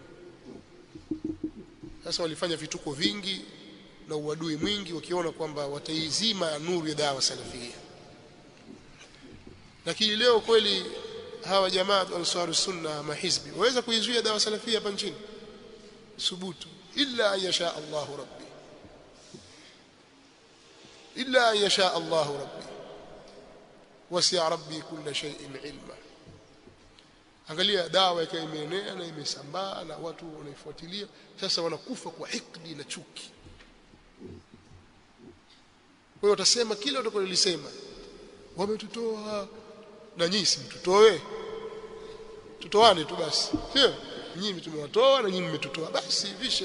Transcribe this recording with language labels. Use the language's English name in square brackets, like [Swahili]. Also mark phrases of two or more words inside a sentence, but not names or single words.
[Swahili] Sasa walifanya vituko vingi na uadui mwingi wakiona kwamba wataizima nuru ya dawa salafia. Lakini leo kweli hawa jamaa Ansar Sunna mahizbi waweza kuizuia dawa salafia hapa nchini? [Arabic] Subutu إلا أن يشاء الله ربي، إلا أن يشاء الله ربي وسع ربي كل شيء علما. [Swahili] Angalia dawa yake imeenea na imesambaa na watu wanaifuatilia, sasa wanakufa kwa hikdi na chuki. Kwa hiyo utasema kile utakacholisema, wametutoa na nyinyi simtutoe, tutoane tu basi, sio nyinyi tumewatoa na nyinyi mmetutoa, basi vishe.